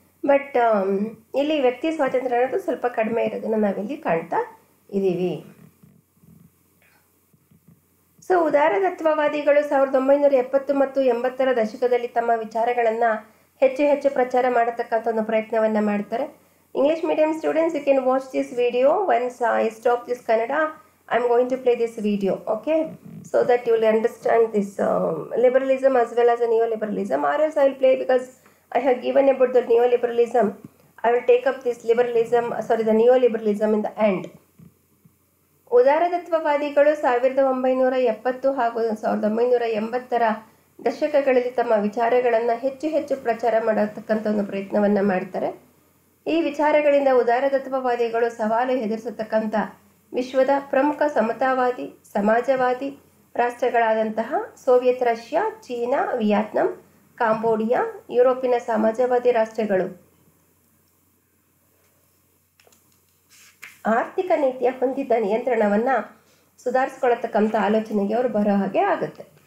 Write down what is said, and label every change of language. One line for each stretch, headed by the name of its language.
Kannada: But ಇಲ್ಲಿ ವ್ಯಕ್ತಿ ಸ್ವಾತಂತ್ರ್ಯ ಅನ್ನೋದು ಸ್ವಲ್ಪ ಕಡಿಮೆ ಇರೋದನ್ನು ನಾವಿಲ್ಲಿ ಕಾಣ್ತಾ ಇದ್ದೀವಿ. ಸೊ ಉದಾರತತ್ವವಾದಿಗಳು 1970 ಮತ್ತು 80ರ ದಶಕದಲ್ಲಿ ತಮ್ಮ ವಿಚಾರಗಳನ್ನು ಹೆಚ್ಚು ಪ್ರಚಾರ ಮಾಡತಕ್ಕಂಥ ಒಂದು ಪ್ರಯತ್ನವನ್ನು ಮಾಡ್ತಾರೆ.
English: English medium students, you can watch this video. Once I stop this Kannada, I'm going to play this video, okay? So that you will understand this liberalism as well as a neoliberalism. Or else I will play, because I have given about the neoliberalism. I will take up this the neoliberalism in the end.
Kannada: ಉದಾರತತ್ವವಾದಿಗಳು 1970 ಹಾಗೂ 1980ರ ದಶಕಗಳಲ್ಲಿ ತಮ್ಮ ವಿಚಾರಗಳನ್ನು ಹೆಚ್ಚು ಪ್ರಚಾರ ಮಾಡತಕ್ಕಂಥ ಒಂದು ಪ್ರಯತ್ನವನ್ನು ಮಾಡ್ತಾರೆ. ಈ ವಿಚಾರಗಳಿಂದ ಉದಾರತತ್ವವಾದಿಗಳು ಸವಾಲು ಎದುರಿಸತಕ್ಕಂಥ ವಿಶ್ವದ ಪ್ರಮುಖ ಸಮತಾವಾದಿ, ಸಮಾಜವಾದಿ ರಾಷ್ಟ್ರಗಳಾದಂತಹ Soviet Russia, China, Vietnam, Cambodia, ಯುರೋಪಿನ ಸಮಾಜವಾದಿ ರಾಷ್ಟ್ರಗಳು ಆರ್ಥಿಕ ನೀತಿಯ ಹೊಂದಿದ್ದ ನಿಯಂತ್ರಣವನ್ನು ಸುಧಾರಿಸ್ಕೊಳ್ಳತಕ್ಕಂಥ ಆಲೋಚನೆಗೆ ಅವರು ಬರೋ ಹಾಗೆ ಆಗುತ್ತೆ.